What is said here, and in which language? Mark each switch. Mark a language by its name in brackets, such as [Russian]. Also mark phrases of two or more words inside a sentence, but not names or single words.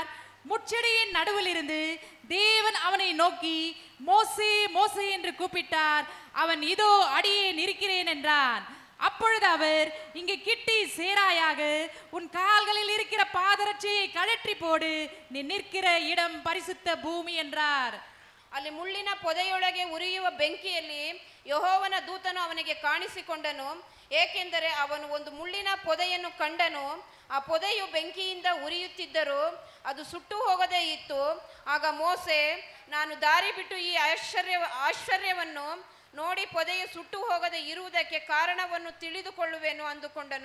[Tamil] முட்செடியின் நடுவில் இருந்து தேவன் அவனை நோக்கி மோசே மோசே என்று கூப்பிட்டார். அவன் இதோ அடியேன் இருக்கிறேன் என்றான். அப்பொழுது அவர், இங்கே கிட்டி சேராயாக, உன் கால்களில் இருக்கிற பாதரட்சையை கழற்றி போடு, நீ நிற்கிற இடம் பரிசுத்த பூமி என்றார். [Kannada] ಅಲ್ಲಿ ಮುಳ್ಳಿನ ಪೊದೆಯೊಳಗೆ ಉರಿಯುವ ಬೆಂಕಿಯಲ್ಲಿ ಯೆಹೋವನ ದೂತನು ಅವನಿಗೆ ಕಾಣಿಸಿಕೊಂಡನು. ಏಕೆಂದರೆ ಅವನು ಒಂದು ಮುಳ್ಳಿನ ಪೊದೆಯನ್ನು ಕಂಡನು. ಆ ಪೊದೆಯು ಬೆಂಕಿಯಿಂದ ಉರಿಯುತ್ತಿದ್ದರೂ ಅದು ಸುಟ್ಟು ಹೋಗದೇ ಇತ್ತು. ಆಗ ಮೋಸೆ, ನಾನು ದಾರಿ ಬಿಟ್ಟು ಈ ಆಶ್ಚರ್ಯವನ್ನು ನೋಡಿ ಪೊದೆಯು ಸುಟ್ಟು ಹೋಗದೆ ಇರುವುದಕ್ಕೆ ಕಾರಣವನ್ನು ತಿಳಿದುಕೊಳ್ಳುವೆನು ಅಂದುಕೊಂಡನು.